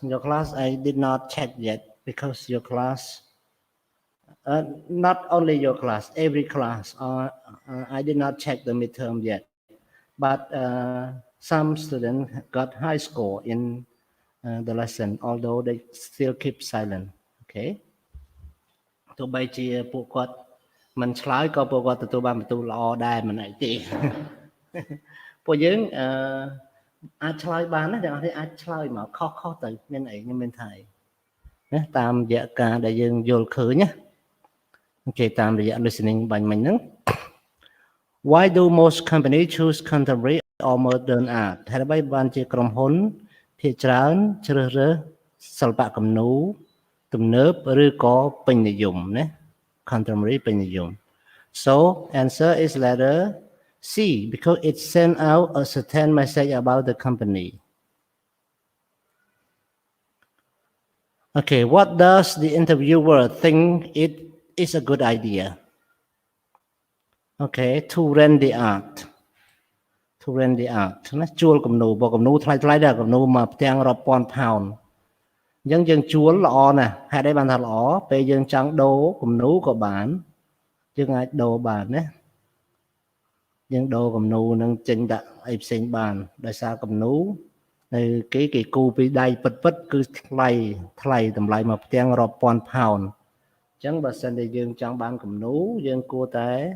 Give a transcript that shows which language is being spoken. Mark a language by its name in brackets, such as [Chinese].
[English] Your class I did not check yet because your class not only your class, every class. I did not check the midterm yet, but some students got high score in the lesson, although they still keep silent. Okay. [Khmer] ទោះបីជាពួកគាត់មិនឆ្លើយក៏ពួកគាត់ទទួលបានបន្ទូលល្អដែរមិនអីទេពួកយើងអាចឆ្លើយបានណាទាំងអស់គ្នាអាចឆ្លើយមកខុសទៅមានអីខ្ញុំមានថាណាតាមរយៈការដែលយើងយល់ឃើញណាគេតាមរយៈ listening បាញ់មិញហ្នឹង [English] Why do most companies choose contemporary or modern art [Khmer] ហេតុអ្វីបានជាក្រុមហ៊ុនភាគច្រើនជ្រើសរើសសិល្បៈគំនូរទំនើបឬក៏ពេញនិយមណា [English] contemporary [Khmer] ពេញនិយម [English] So answer is letter C because it sends out a certain message about the company. Okay, what does the interviewer think it is a good idea? Okay, to rent the art. To rent the art [Khmer] ណាជួលគំនូរបើគំនូរថ្លៃៗដែរគំនូរមកផ្ទាំងរាប់ពាន់ផោនអញ្ចឹងយើងជួលល្អណាស់ហេតុអីបានថាល្អពេលយើងចង់ដូរគំនូរក៏បានយើងអាចដូរបានណាយើងដូរគំនូរនឹងចេញដាក់អីផ្សេងបានដោយសារគំនូរនៅគេគូពីដៃពិតគឺថ្លៃតម្លៃមកផ្ទាំងរាប់ពាន់ផោនអញ្ចឹងបើសិនតែយើងចង់បានគំនូរយើងគួរតែ